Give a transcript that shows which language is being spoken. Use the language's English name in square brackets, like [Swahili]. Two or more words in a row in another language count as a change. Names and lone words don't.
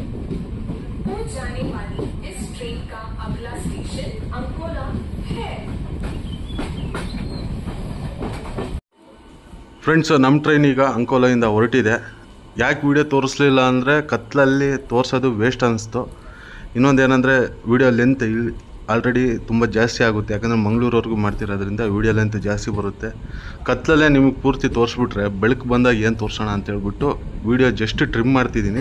[Hindi] जाने वाली इस ट्रेन का अगला स्टेशन अंकोला है। [Kannada] ಫ್ರೆಂಡ್ಸ್, ನಮ್ಮ ಟ್ರೈನ್ ಈಗ ಅಂಕೋಲಾಯಿಂದ ಹೊರಟಿದೆ. ಯಾಕೆ ವೀಡಿಯೋ ತೋರಿಸ್ಲಿಲ್ಲ ಅಂದರೆ ಕತ್ಲಲ್ಲಿ ತೋರಿಸೋದು ವೇಸ್ಟ್ ಅನ್ನಿಸ್ತು. ಇನ್ನೊಂದೇನೆಂದರೆ [English] video length already [Kannada] ತುಂಬ ಜಾಸ್ತಿ ಆಗುತ್ತೆ. ಯಾಕಂದರೆ ಮಂಗಳೂರವರೆಗೂ ಮಾಡ್ತಿರೋದ್ರಿಂದ [English] video length [Kannada] ಜಾಸ್ತಿ ಬರುತ್ತೆ. ಕತ್ಲಲ್ಲೇ ನಿಮಗೆ ಪೂರ್ತಿ ತೋರಿಸ್ಬಿಟ್ರೆ ಬೆಳಕು ಬಂದಾಗ ಏನು ತೋರಿಸೋಣ ಅಂತೇಳ್ಬಿಟ್ಟು [English] video just trim [Kannada] ಮಾಡ್ತಿದ್ದೀನಿ.